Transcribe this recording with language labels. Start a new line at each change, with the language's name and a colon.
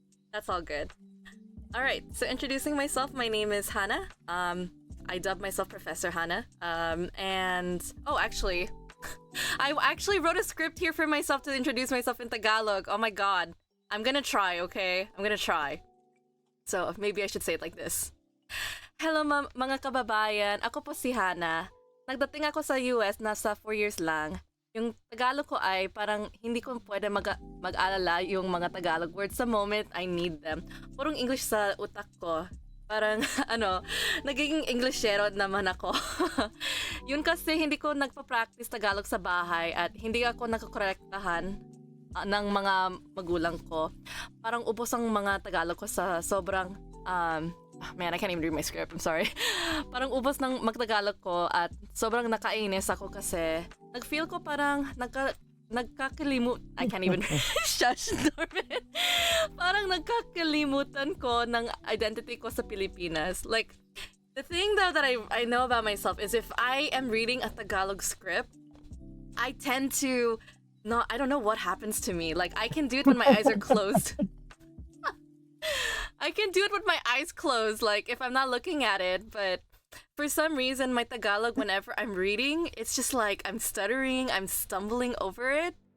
English: That's all good. All right, so introducing myself, my name is Hannah. I dub myself Professor Hannah. And oh, actually, I actually wrote a script here for myself to introduce myself in Tagalog. Oh my god, I'm gonna try. Okay, I'm gonna try. So maybe I should say it like this.
Filipino: Hello mga kababayan, ako po si Hannah. Nagdating ako sa US nasa 4 years lang. Yung Tagalog ko ay parang hindi ko pwede mag-alala yung mga Tagalog words sa
English: moment I need them.
Filipino: Purong English sa utak ko. Parang nagiging Englishero naman ako. Yun kasi hindi ko nagpa-practice Tagalog sa bahay at hindi ako nakakorektahan ng mga magulang ko. Parang ubos ang mga Tagalog ko sa sobrang man,
English: I can't even read my script. I'm sorry.
Filipino: Parang ubos ng magtagalog ko at sobrang nakainis ako kasi nag-feel ko parang nagkakalimut.
English: I can't even shush, Norman.
Filipino: Parang nagkakalimutan ko ng identity ko sa Pilipinas.
English: Like, the thing though that I know about myself is if I am reading a Tagalog script, I tend to I don't know what happens to me. Like, I can do it when my eyes are closed. I can do it with my eyes closed, like if I'm not looking at it, but for some reason my Tagalog, whenever I'm reading, it's just like I'm stuttering, I'm stumbling over it.